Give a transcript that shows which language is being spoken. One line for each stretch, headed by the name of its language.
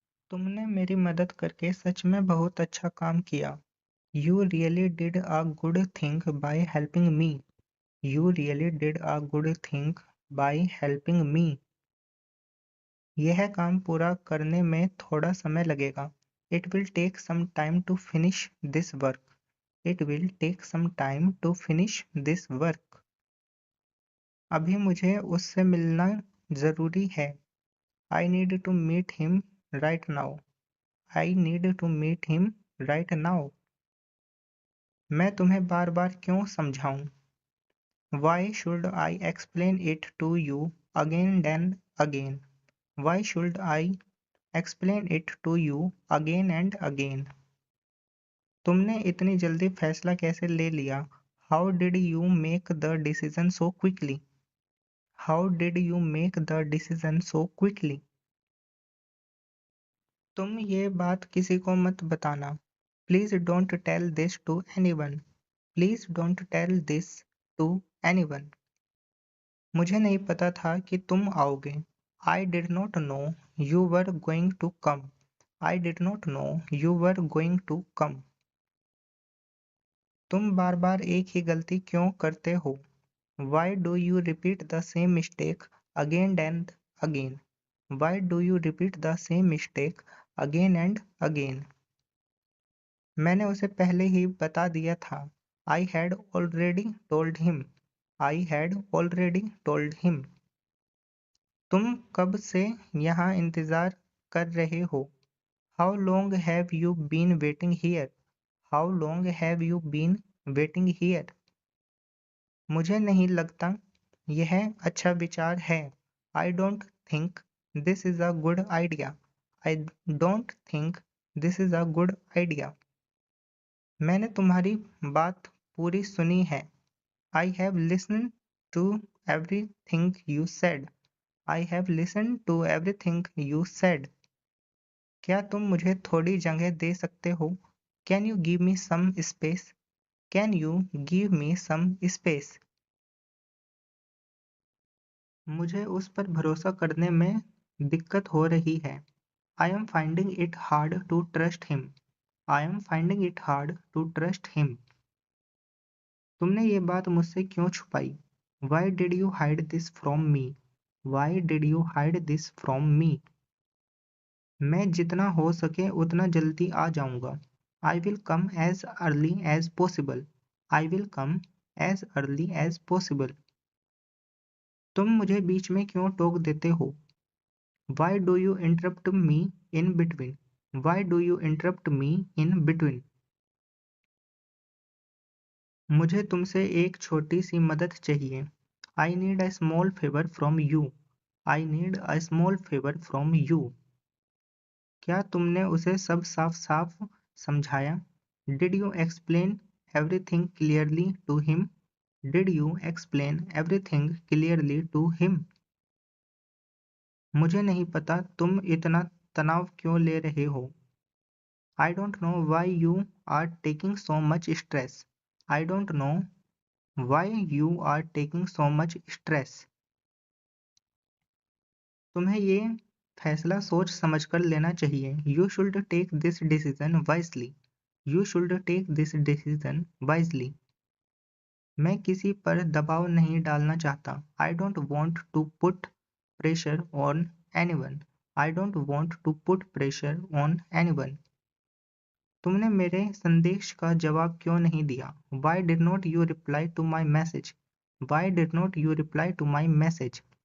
Hindi: तुमने मेरी मदद करके सच में बहुत अच्छा काम किया।
English: You really did a good thing by helping me. You really did a good thing by helping me.
Hindi: यह काम पूरा करने में थोड़ा समय लगेगा।
English: It will take some time to finish this work. It will take some time to finish this work.
Hindi: अभी मुझे उससे मिलना जरूरी है।
English: I need to meet him right now. I need to meet him right now.
Hindi: मैं तुम्हें बार बार क्यों समझाऊं?
English: Why should I explain it to you again and again? Why should I explain it to you again and again?
Hindi: तुमने इतनी जल्दी फैसला कैसे ले लिया?
English: How did you make the decision so quickly? How did you make the decision so quickly?
Hindi: तुम ये बात किसी को मत बताना।
English: Please don't tell this to anyone. Please don't tell this to anyone.
Hindi: मुझे नहीं पता था कि तुम आओगे।
English: I did not know you were going to come. I did not know you were going to come.
Hindi: तुम बार बार एक ही गलती क्यों करते हो?
English: Why do you repeat the same mistake again and again? Why do you repeat the same mistake again and again?
Hindi: मैंने उसे पहले ही बता दिया था।
English: I had already told him. I had already told him.
Hindi: तुम कब से यहाँ इंतज़ार कर रहे हो?
English: How long have you been waiting here? How long have you been waiting here?
Hindi: मुझे नहीं लगता यह अच्छा विचार है।
English: I don't think this is a good idea. I don't think this is a good idea.
Hindi: मैंने तुम्हारी बात पूरी सुनी है।
English: I have listened to everything you said. I have listened to everything you said.
Hindi: क्या तुम मुझे थोड़ी जगह दे सकते हो?
English: Can you give me some space? Can you give me some space?
Hindi: मुझे उस पर भरोसा करने में दिक्कत हो रही है।
English: I am finding it hard to trust him. I am finding it hard to trust him.
Hindi: तुमने ये बात मुझसे क्यों छुपाई?
English: Why did you hide this from me? Why did you hide this from me?
Hindi: मैं जितना हो सके उतना जल्दी आ जाऊंगा।
English: I will come as early as possible. I will come as early as possible.
Hindi: तुम मुझे बीच में क्यों टोक देते हो?
English: Why do you interrupt me in between? Why do you interrupt me in between?
Hindi: मुझे तुमसे एक छोटी सी मदद चाहिए।
English: I need a small favor from you. I need a small favor from you.
Hindi: क्या तुमने उसे सब साफ-साफ समझाया?
English: Did you explain everything clearly to him? Did you explain everything clearly to him?
Hindi: मुझे नहीं पता तुम इतना तनाव क्यों ले रहे हो।
English: I don't know why you are taking so much stress. I don't know why you are taking so much stress.
Hindi: तुम्हें ये फैसला सोच समझकर लेना चाहिए।
English: You should take this decision wisely. You should take this decision wisely.
Hindi: मैं किसी पर दबाव नहीं डालना चाहता।
English: I don't want to put pressure on anyone. I don't want to put pressure on anyone.
Hindi: तुमने मेरे संदेश का जवाब क्यों नहीं दिया?
English: Why did not you reply to my message? Why did not you reply to my message?